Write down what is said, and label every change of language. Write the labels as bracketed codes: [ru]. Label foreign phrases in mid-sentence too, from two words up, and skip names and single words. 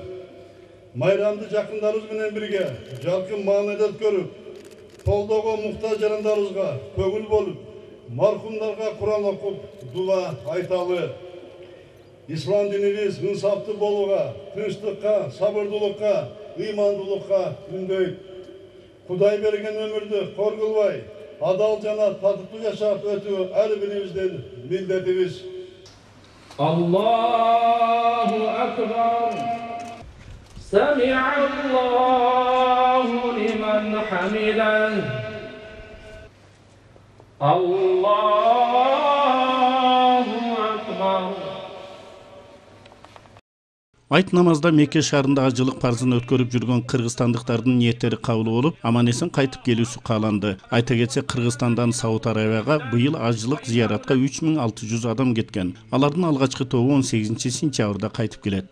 [ky] Майрамды жакындарыбыз менен бирге жаркын маанайда өткөрүп, колдоого муктаж жарандарыбызга көңүл болуп, мархумдарга Куран окуп, дуа айталы. Ислам динибиз инсаптуу болууга, тынчтыкка, сабырдуулукка, ыймандуулукка үндөйт. Кудай берген өмүрдү кор кылбай, адал жана татыктуу жашап өтүү ар бирибиздин милдетибиз. [ar] الله أكبر. سمع الله لمن حمده. الله أكبر. [ky] Айт намазда Мекке шаарында ажылык парзын өткөрүп жүргөн кыргызстандыктардын ниеттери кабыл болуп, аман-эсен кайтып келүүсү кааланды. Айта кетсек, Кыргызстандан Сауд Арабияга быйыл ажылык зыяратка 3600 адам кеткен. Алардын алгачкы тобу 18-сентябрда кайтып келет.